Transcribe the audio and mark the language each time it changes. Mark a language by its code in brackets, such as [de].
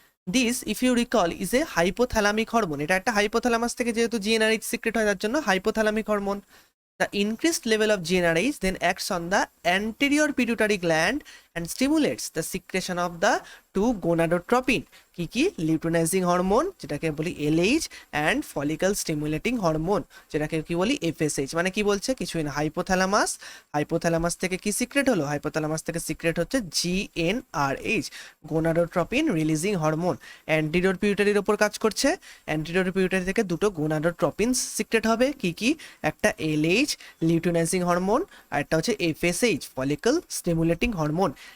[en] This if you recall is a hypothalamic hormone. [bn] এটা একটা hypothalamus থেকে যেহেতু জিএনআরএইচ সিক্রেট হয়, তার জন্য hypothalamic hormone. [en] The increased level of GnRH then acts on the anterior pituitary gland and stimulates the secretion of the two gonadotropin, কি luteinizing hormone, [bn] যেটাকে বলি [en] LH, and follicle stimulating hormone, [bn] যেটাকে কি বলি [en] FSH। [bn] মানে কি বলছে, কিছুই না, হাইপোথ্যালামাস থেকে কি সিক্রেট হলো, হাইপোথ্যালামাস থেকে সিক্রেট হচ্ছে GnRH, gonadotropin releasing hormone. Anterior পিউটারির ওপর কাজ করছে, অ্যান্টিরিয়র পিউটারি থেকে দুটো গোনাডোট্রপিন সিক্রেট হবে, কি একটা LH লিউটিনাইজিং হরমোন, আর একটা হচ্ছে FSH ফলিকল স্টিমুলেটিং হরমোন।